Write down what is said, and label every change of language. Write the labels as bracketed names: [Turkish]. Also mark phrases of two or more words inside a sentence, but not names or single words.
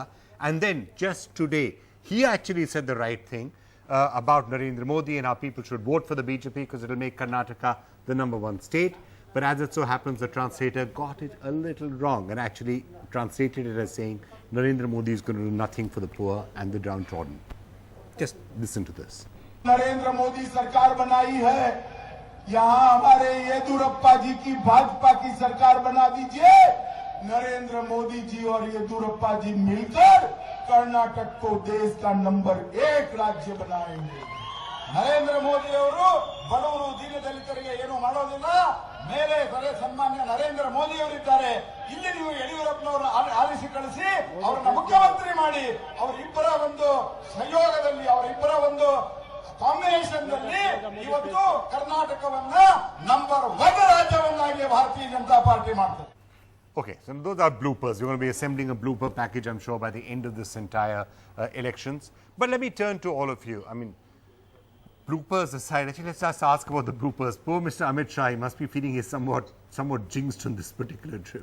[English] And then, just today, he actually said the right thing about Narendra Modi and how people should vote for the BJP because it will make Karnataka the #1 state. But as it so happens, the translator got it a little wrong and actually translated it as saying Narendra Modi is going to do nothing for the poor and the downtrodden. Just listen to this. [Hindi] नरेंद्र मोदी सरकार बनाई है, यहाँ हमारे येदियुरप्पा जी की भाजपा की सरकार बना दीजिए। नरेंद्र मोदी जी और येदियुरप्पा जी मिलकर कर्नाटक को देश का #1 राज्य बनाएंगे। [Kannada] ನರೇಂದ್ರ ಮೋದಿ ಅವರು ಬಡವರು ದೀನದಲಿತರಿಗೆ ಏನು ಮಾಡೋದಿಲ್ಲ, ಮೇಲೆ ಸರಿ ಸನ್ಮಾನ್ಯ ನರೇಂದ್ರ ಮೋದಿ ಅವರಿದ್ದಾರೆ, ಇಲ್ಲಿ ನೀವು ಯಡಿಯೂರಪ್ಪನವರನ್ನು ಆರಿಸಿ ಕಳಿಸಿ ಅವರನ್ನ ಮುಖ್ಯಮಂತ್ರಿ ಮಾಡಿ, ಅವರಿಬ್ಬರ ಒಂದು ಸಂಯೋಗದಲ್ಲಿ, ಅವರಿಬ್ಬರ ಒಂದು ಕಾಂಬಿನೇಷನ್ ದಲ್ಲಿ ಇವತ್ತು ಕರ್ನಾಟಕವನ್ನ #1 ರಾಜ್ಯವನ್ನಾಗಿ ಭಾರತೀಯ ಜನತಾ ಪಾರ್ಟಿ ಮಾಡ್ತಾರೆ. [English] Okay, so those are bloopers. We're going to be assembling a blooper package, I'm sure, by the end of this entire elections. But let me turn to all of you. I mean, bloopers aside, actually, let's just ask about the bloopers. Poor Mr. Amit Shah, he must be feeling he's somewhat jinxed on this particular trip.